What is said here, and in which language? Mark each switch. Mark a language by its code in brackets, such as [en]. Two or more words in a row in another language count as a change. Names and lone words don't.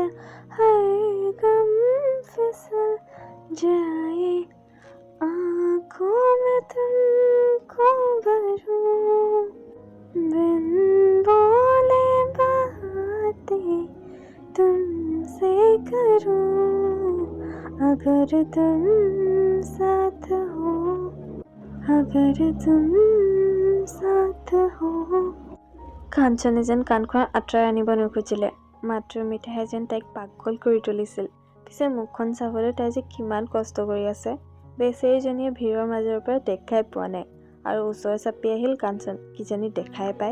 [hi] हर गम फिसल जाए, आँखों में तुमको भरूं, बिन बोले बातें तुमसे करूं, अगर तुम साथ हो, अगर तुम साथ हो। [as] কাঞ্চনে যেন কাণখন আঁতৰাই আনিব নোখুজিলে। মাতৃৰ মিঠাই যেন তাইক পাগল কৰি তুলিছিল। পিছে মুখখন চাবলৈ তাই যে কিমান কষ্ট কৰি আছে। বেচেৰীজনীয়ে ভিৰৰ মাজৰ পৰা দেখাই পোৱা নাই। আৰু ওচৰ চাপি আহিল কাঞ্চন। কিজানি দেখাই পায়।